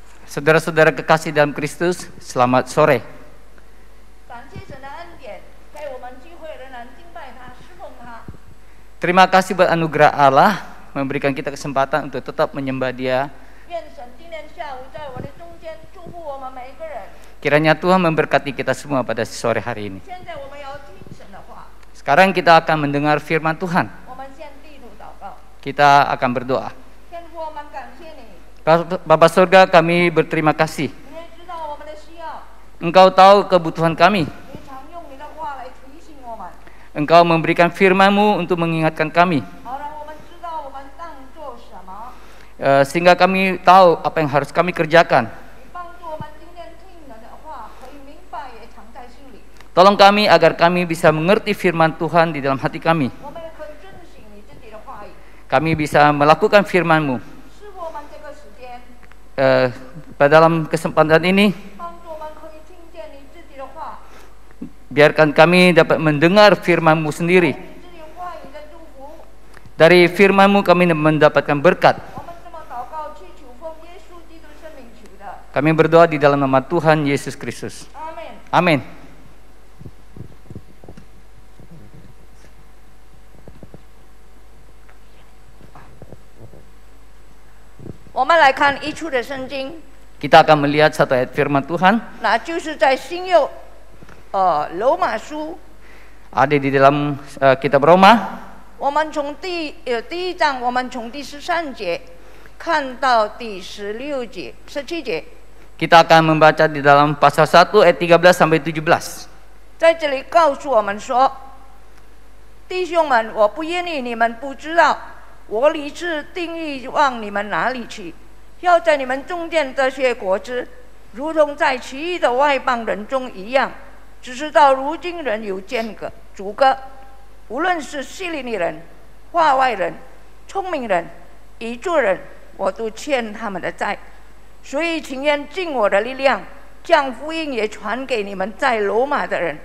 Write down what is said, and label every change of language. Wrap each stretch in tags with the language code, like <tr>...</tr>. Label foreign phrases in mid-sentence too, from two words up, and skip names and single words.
<id>Saudara-saudara kekasih dalam Kristus, selamat sore.</id> <zh>感谢神的恩典，给我们机会仍然敬拜他、侍奉他。</zh> <id>Terima kasih buat anugerah Allah memberikan kita kesempatan untuk tetap menyembah Dia.</id> <zh>愿神今天下午在我们的中间祝福我们每一个人。</zh> <id>Kiranya Tuhan memberkati kita semua pada sore hari ini.</id> <zh>现在我们要听神的话，</zh> <id>Sekarang kita akan mendengar firman Tuhan.</id> <zh>我们先低头祷告。</zh> <id>Kita akan berdoa.</id> <zh>天父，我们感谢你，</zh> <id>Bapa Surga, kami berterima kasih.</id> <zh>你也知道我们的需要，</zh> <id>Engkau tahu kebutuhan kami.</id> <zh>你常用你的话来提醒我们，</zh> <id>Engkau memberikan firman-Mu untuk mengingatkan kami.</id> <zh>好让我们知道我们当做什么。</zh> <id>Sehingga kami tahu apa yang harus kami kerjakan.</id> <zh>你帮助我们今天听你的话，可以明白也藏在心里。</zh> <id>Tolong kami agar kami bisa mengerti firman Tuhan di dalam hati kami.</id> <zh>我们也可以遵行你自己的话语。</zh> <id>Kami bisa melakukan firman-Mu.</id> <zh>师傅，我们这个时间，</zh> <id>Pada dalam kesempatan ini,</id> <zh>帮助我们可以听见你自己的话，</zh> <id>biarkan kami dapat mendengar firman-Mu sendiri.</id> <zh>你自己话语的祝福。</zh> <id>Dari firman-Mu kami mendapatkan berkat.</id> <zh>我们这么祷告，祈求奉耶稣基督圣名求的，</zh> <id>Kami berdoa di dalam nama Tuhan Yesus Kristus.</id> <zh>阿门。</zh> <id>Amin.</id> <zh>我们来看一处的圣经，</zh> <id>Kita akan melihat satu ayat firman Tuhan.</id> <zh>那就是在新约，罗马书，</zh> <id>Ada di dalam kitab Roma.</id> <zh>我们从第一章，我们从第13节看到第16节、17节，</zh> <id>Kita akan membaca di dalam pasal 1 ayat 13 sampai 17.</id> <zh>在这里告诉我们说，弟兄们，我不愿意你们不知道，我立志定义往你们哪里去，要在你们中间得些果子，如同在其余的外邦人中一样。只是到如今人有间隔阻隔，无论是希利尼人、化外人、聪明人、彝族人，我都欠他们的债，所以情愿尽我的力量，将福音也传给你们在罗马的人。</zh>